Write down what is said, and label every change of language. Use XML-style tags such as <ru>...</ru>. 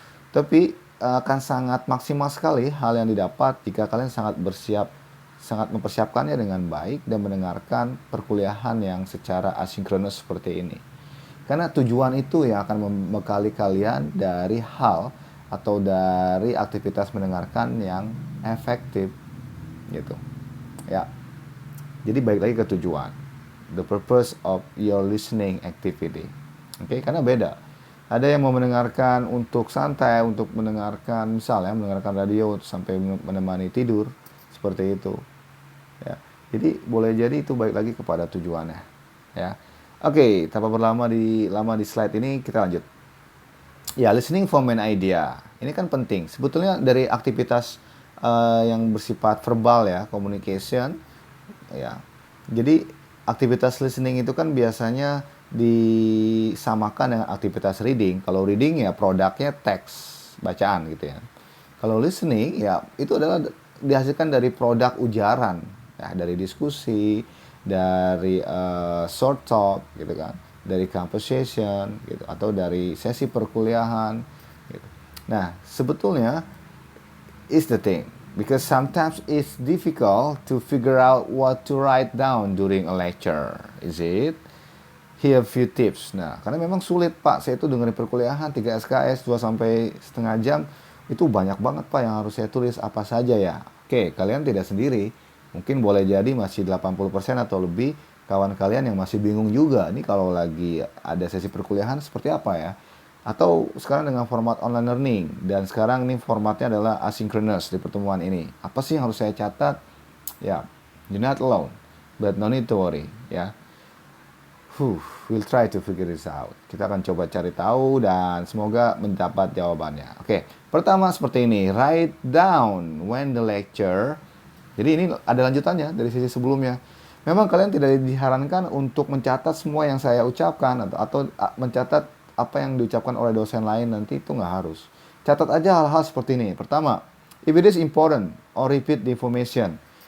<id>Tapi akan sangat maksimal sekali hal yang didapat jika kalian sangat mempersiapkannya dengan baik dan mendengarkan perkuliahan yang secara asinkronus seperti ini. Karena tujuan itu yang akan membekali kalian dari hal atau dari aktivitas mendengarkan yang efektif gitu. Ya. Jadi balik lagi ke tujuan.</id> <en>The purpose of your listening activity.</en> <id>Oke, karena beda. Ada yang mau mendengarkan untuk santai, untuk mendengarkan misalnya mendengarkan radio sampai menemani tidur seperti itu. Ya. Jadi boleh jadi itu balik lagi kepada tujuannya. Ya. Oke, tanpa lama di slide ini kita lanjut.</id> <en>Ya, listening for main idea.</en> <id>Ini kan penting. Sebetulnya dari aktivitas yang bersifat verbal ya, communication. Ya. Jadi aktivitas listening itu kan biasanya disamakan dengan aktivitas reading. Kalau reading ya produknya teks, bacaan gitu ya. Kalau listening ya itu adalah dihasilkan dari produk ujaran, ya, dari diskusi, dari short talk gitu kan, dari conversation gitu atau dari sesi perkuliahan gitu. Nah, sebetulnya</id> <en>is the thing because sometimes it's difficult to figure out what to write down during a lecture. Is it? Here a few tips.</en> <id>Nah, karena memang sulit Pak, saya itu dengerin perkuliahan 3 SKS 2 sampai setengah jam, itu banyak banget Pak yang harus saya tulis apa saja ya. Oke, kalian tidak sendiri. Mungkin boleh jadi masih 80% atau lebih kawan kalian yang masih bingung juga. Ini kalau lagi ada sesi perkuliahan seperti apa ya. Atau sekarang dengan format online learning. Dan sekarang ini formatnya adalah asynchronous di pertemuan ini. Apa sih yang harus saya catat?</id> <en>Ya, you're not alone. But no need to worry ya. We'll try to figure this out.</en> <id>Kita akan coba cari tahu dan semoga mendapat jawabannya. Oke, pertama seperti ini.</id> <en>Write down when the lecture.</en> <id>Jadi ini ada lanjutannya dari sesi sebelumnya. Memang kalian tidak disarankan untuk mencatat semua yang saya ucapkan atau mencatat apa yang diucapkan oleh dosen lain, nanti itu nggak harus. Catat aja hal-hal seperti ini. Pertama,</id> <en>if it is important or repeat the information.</en>